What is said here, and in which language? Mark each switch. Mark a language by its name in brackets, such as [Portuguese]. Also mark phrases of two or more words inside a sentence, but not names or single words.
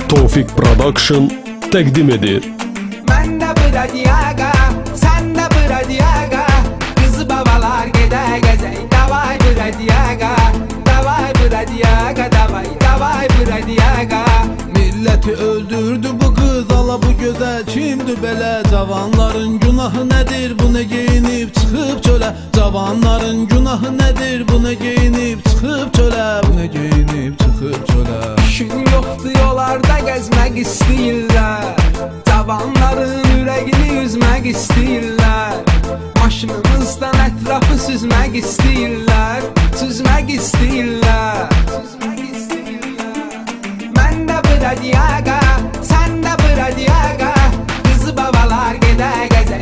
[Azerbaijani] Tofik Production təqdim edir. Mən də Bradiaga, sən də Bradiaga, qızı babalar gedə gəzək. [Russian] Davay Bradiaga, davay Bradiaga, davay, davay Bradiaga. [Turkish] Milleti öldürdü bu kız, ala bu güzel kimdi belə? Cavanların günahı nedir, bu ne giyinip çıkıp çöle? Cavanların günahı nedir, bu ne giyinip çıkıp çöle? Bu ne giyinip çıkıp çöle? [Azerbaijani] İşin yoxdur yollarda gəzmək istəyirlər. Cavanların ürəyini üzmək istəyirlər. Maşınımızdan ətrafı süzmək istəyirlər. Süzmək istəyirlər. Mən də Bradiaga, sən də Bradiaga, qızı babalar gedə gəzək.